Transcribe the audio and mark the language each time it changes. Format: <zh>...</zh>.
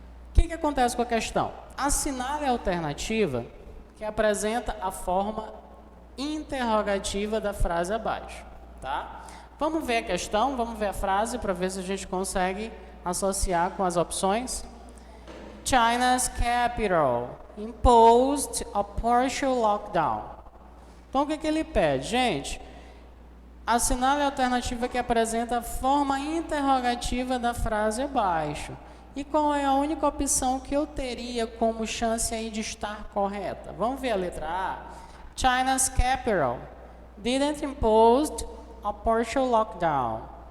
<pt>O que acontece com a questão? Assinale a alternativa que apresenta a forma interrogativa da frase abaixo, tá? Vamos ver a questão, vamos ver a frase para ver se a gente consegue associar com as opções.</pt> <en>China's capital imposed a partial lockdown.</en> <pt>Então, o que ele pede? Gente, assinale a alternativa que apresenta a forma interrogativa da frase abaixo. E qual é a única opção que eu teria como chance aí de estar correta? Vamos ver a letra A.</pt> <en>China's capital didn't impose a partial lockdown.</en>